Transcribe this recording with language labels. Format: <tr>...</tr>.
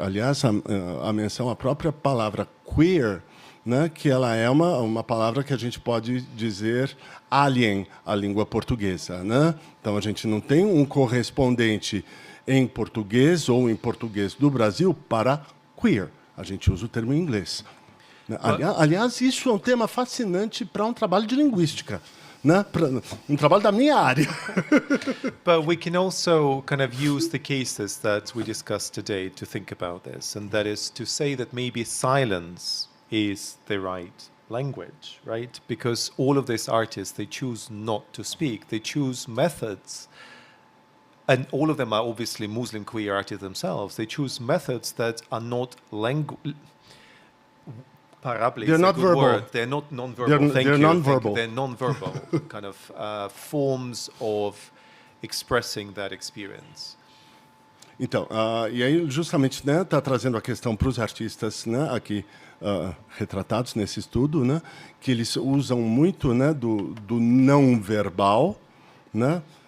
<pt>Aliás, a menção à própria palavra queer, né, que ela é uma palavra que a gente pode dizer alien à língua portuguesa, né? Então, a gente não tem um correspondente em português ou em português do Brasil para queer. A gente usa o termo em inglês. Aliás, isso é um tema fascinante para um trabalho de linguística. Trabalho da minha área.</pt> <en>But we can also kind of use the cases that we discussed today to think about this, and that is to say that maybe silence is the right language, right? Because all of these artists, they choose not to speak. They choose methods, and all of them are obviously Muslim queer artists themselves. They choose methods that are not they're not verbal. They're not non-verbal. They're non-verbal. They're non-verbal kind of forms of expressing that experience.</en> <pt>Então, e aí justamente está trazendo a questão para os artistas, né, aqui retratados nesse estudo, né, que eles usam muito, né, do não verbal, né,</pt>